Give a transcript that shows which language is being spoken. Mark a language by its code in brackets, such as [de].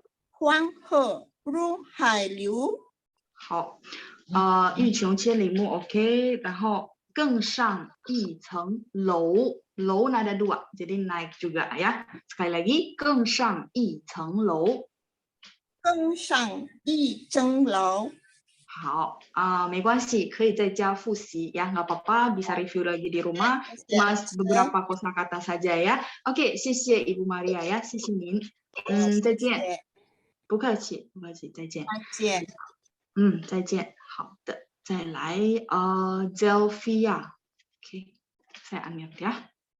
[zh] 黄河入海流，好，欲穷千里目 ，OK， 然后更上一层楼，楼nada 2， [id] jadi naik juga ya. Sekali lagi, [zh] 更上一层楼。更上一层楼。好没关系，可以在家复习 [id] ya, nggak apa-apa, bisa review lagi di rumah, cuma beberapa kosakata saja ya. Oke, [zh] 谢谢 Ibu Maria 呀，谢谢您，再见，不客气，不客气，再见，再见，再见，好的，再来Zelvia，oke， [id] saya unmute ya。